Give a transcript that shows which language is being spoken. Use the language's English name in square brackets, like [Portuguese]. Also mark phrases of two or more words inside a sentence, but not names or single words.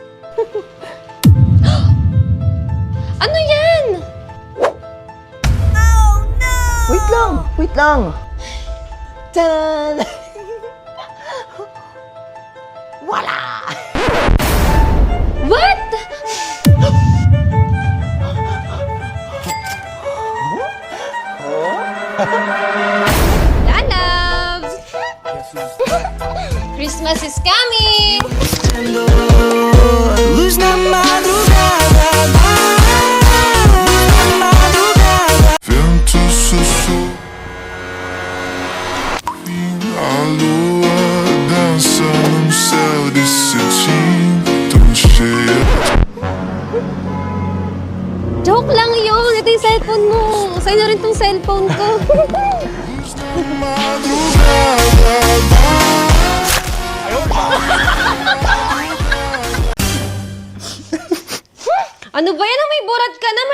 [Filipino] Ano yan? Wait lang. Tadaan! Wala! What? Lalabs! [English] Christmas is coming! [Portuguese] Luz na madrugada, Vento sussurra e a lua dança no céu de cetim, tão cheia. [Filipino] Joke lang yun! Ito yung cellphone mo! Sa'yo na rin tong cellphone ko! Ano ba yan? May burat ka na!